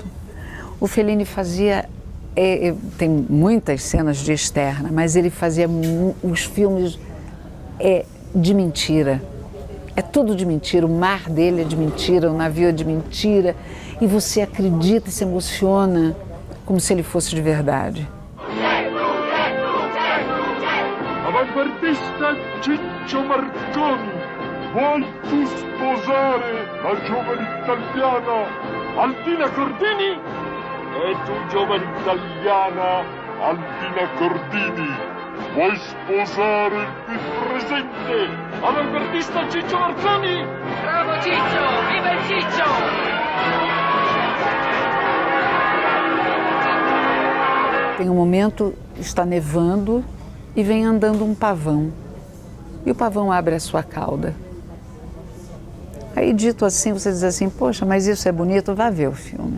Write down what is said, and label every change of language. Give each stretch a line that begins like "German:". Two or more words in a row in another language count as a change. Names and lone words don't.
Portuguese: O Fellini fazia, tem muitas cenas de externa, mas ele fazia os filmes de mentira. É tudo de mentira, o mar dele é de mentira, o navio é de mentira. E você acredita e se emociona como se ele fosse de verdade.
Italian: Avanguardista Ciccio Marconi, vuoi tu sposare la giovane italiana Altina Cordini? E tu, giovane italiana Altina Cordini, vuoi sposare qui presente avanguardista Ciccio Marconi? Bravo Ciccio! Viva il Ciccio!
Portuguese: Tem um momento, está nevando e vem andando um pavão. E o pavão abre a sua cauda. Aí, dito assim, você diz assim, poxa, mas isso é bonito, vá ver o filme.